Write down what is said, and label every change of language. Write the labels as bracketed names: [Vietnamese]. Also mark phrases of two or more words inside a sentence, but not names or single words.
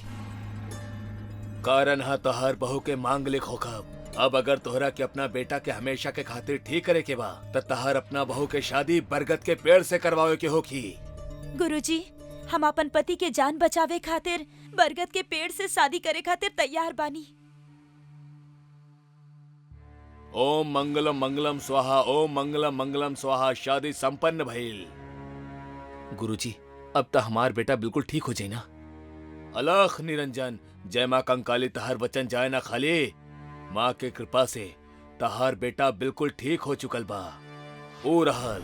[Bhojpuri] कारण हा तोहर बहू के मांगलिक होखब। अब अगर तोहरा के अपना बेटा के हमेशा के खातिर ठीक करे के बा त तहर अपना बहू के शादी बरगद के पेड़ से करवावे के होखी। गुरुजी हम अपन पति के जान बचावे खातिर बरगद के पेड़ से शादी करे खातिर तैयार बानी। [Sanskrit] ओम मंगलम मंगलम स्वाहा, ओम मंगलम मंगलम स्वाहा। [Bhojpuri] शादी संपन्न भइल। गुरुजी अब तो हमार बेटा बिल्कुल ठीक हो जाए ना। अलख निरंजन, जय माँ कंकाली, तहर वचन जाए ना खाली। माँ के कृपा से तहार बेटा बिल्कुल ठीक हो चुकल बा। ओ रहल।